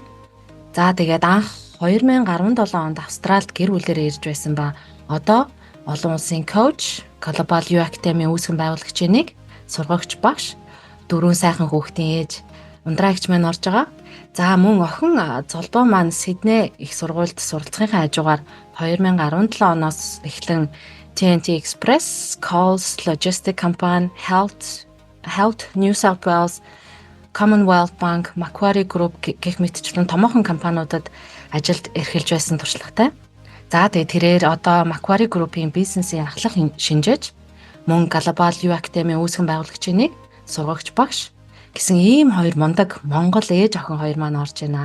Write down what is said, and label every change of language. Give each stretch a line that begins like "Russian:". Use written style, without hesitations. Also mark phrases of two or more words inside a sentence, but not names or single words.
Mongolian: За тэгээд анх 2017 онд Австралид гэр бүлээрээ ирж байсан ба одоо олон улсын коуч, Global U Academy үүсгэн байгуулагчийн нэг, сургагч багш, 4 сайхан хүүхдийн ээж Ундраагч маань орж байгаа. За мөн охин золбоо маань Сидней их сургуульд суралцахын хажуугаар 2017 оноос эхлэн TNT Express, Coles Logistic Company, Health, New South Wales, Commonwealth Bank, Macquarie Group гэх мэтчлэн томоохон компаниудад ажилд эрхэлж байсан туршлагатай. За тэгээд тэрээр одоо Macquarie Group-ийн бизнесийн ахлах шинжээж мөн Global U Academy үүсгэн байгуулагчийн нэг, сургагч багш гэсэн ийм хоёр мундаг Монгол ээж охин хоёр маань орж байна.